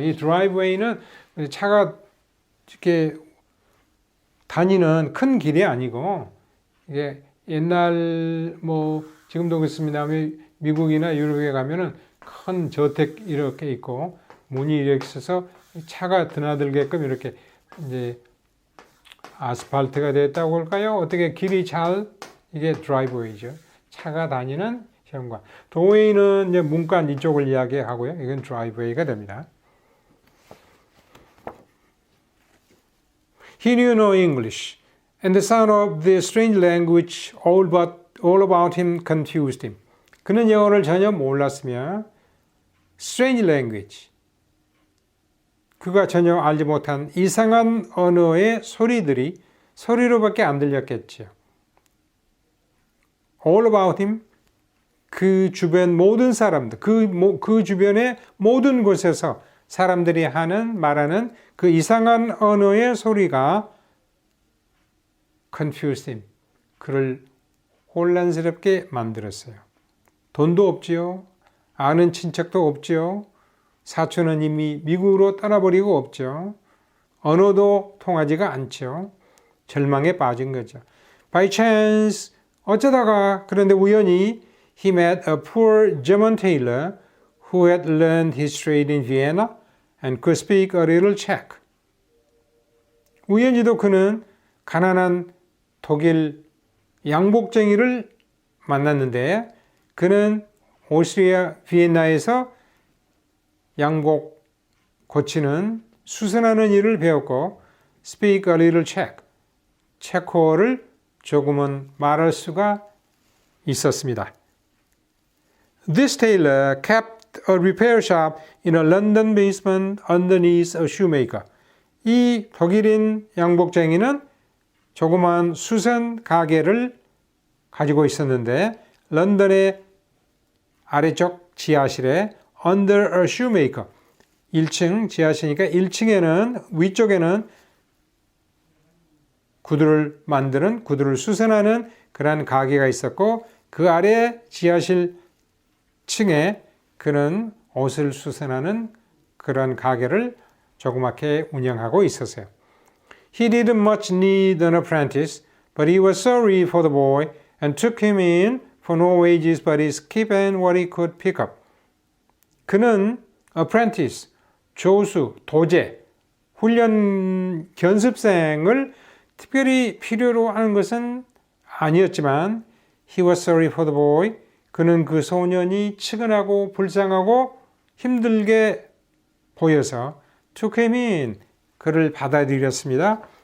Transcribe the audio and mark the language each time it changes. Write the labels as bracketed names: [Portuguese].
[Korean] 이 driveway는 차가 이렇게 다니는 큰 길이 아니고 이게 옛날 뭐 지금도 그렇습니다만 미국이나 유럽에 가면은 큰 저택 이렇게 있고 문이 이렇게 있어서 차가 드나들게끔 이렇게 이제 아스팔트가 됐다고 할까요? 어떻게 길이 잘 이게 드라이브웨이죠. 차가 다니는 현관. 도웨이는 이제 문간 이쪽을 이야기하고요. 이건 드라이브웨이가 됩니다. [English] He knew no English, and the sound of the strange language all about him confused him. [Korean] 그는 영어를 전혀 몰랐으며 [English] strange language, [Korean] 그가 전혀 알지 못한 이상한 언어의 소리들이 소리로밖에 안 들렸겠죠. [English] All about him, [Korean] 그 주변 모든 사람들, 그 주변의 모든 곳에서 사람들이 말하는 그 이상한 언어의 소리가 [English] confused him, [Korean] 그를 혼란스럽게 만들었어요. 돈도 없지요. 아는 친척도 없지요. 사촌은 이미 미국으로 떠나버리고 없죠. 언어도 통하지가 않죠. 절망에 빠진 거죠. [English] By chance, [Korean] 어쩌다가 그런데 우연히 [English] he met a poor German tailor who had learned his trade in Vienna and could speak a little Czech. [Korean] 우연히도 그는 가난한 독일 양복쟁이를 만났는데 그는 오스트리아 비엔나에서 양복 고치는 수선하는 일을 배웠고 [English] speak a little Czech, [Korean] 체코어를 조금은 말할 수가 있었습니다. [English] This tailor kept a repair shop in a London basement underneath a shoemaker. [Korean] 이 독일인 양복쟁이는 조그만 수선 가게를 가지고 있었는데 런던의 아래쪽 지하실에 [English] under a shoemaker [Korean] 1층 지하실이니까 1층에는 위쪽에는 구두를 수선하는 그런 가게가 있었고 그 아래 지하실 층에 그는 옷을 수선하는 그런 가게를 조그맣게 운영하고 있었어요. [English] He didn't much need an apprentice, but he was sorry for the boy and took him in for no wages but his keep and what he could pick up. [Korean] 그는 apprentice, 조수, 도제, 훈련 견습생을 특별히 필요로 하는 것은 아니었지만 [English] he was sorry for the boy. [Korean] 그는 그 소년이 측은하고 불쌍하고 힘들게 보여서 [English] took him in, [Korean] 그를 받아들였습니다.